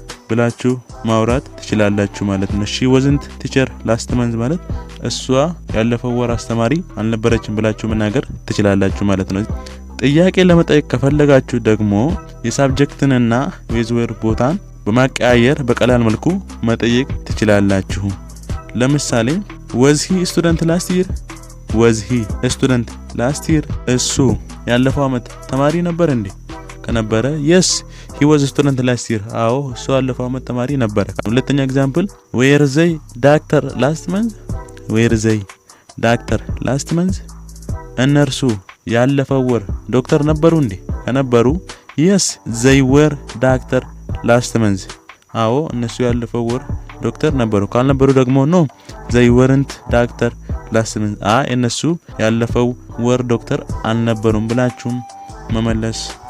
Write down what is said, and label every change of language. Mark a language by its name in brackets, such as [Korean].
[Amharic] ብላችሁ ማውራት ትችላላችሁ ማለት ነው። [English] she wasn't teacher last month [Amharic] ማለት እሷ ያለፈው ወር አስተማሪ አልነበረችም ብላችሁ መናገር ትችላላችሁ ማለት ነው። ጥያቄ ለመጠየቅ ከፈለጋችሁ ደግሞ የሳብጀክትንና ዌዝ ዌር ቦታን በማቀያየር በቀላል መልኩ መጠየቅ ትችላላችሁ። ለምሳሌ [English] was he a student last year? was he a student last year? [Amharic] እሱ ያለፈው አመት ተማሪ ነበር እንዴ? [English] ከነበረ yes he was a student last year። [Amharic] አዎ እሱ ያለፈው አመት ተማሪ ነበር። ሁለተኛ ኤግዛምፕል [English] were they doctor last month? were they [Amharic] ዶክተር ላስት መንዝ እነርሱ ያለፈው ወር ዶክተር ነበሩ እንዴ? ከነበሩ [English] yes they were ዶክተር ላስት መንዝ [Amharic] አዎ እነሱ ያለፈው ወር ዶክተር ነበሩ። ካልነበሩ ደግሞ [English] no they weren't ዶክተር ላስት መንዝ [Amharic] እነሱ ያለፈው ወር ዶክተር አልነበሩም ብላችሁም መመለስ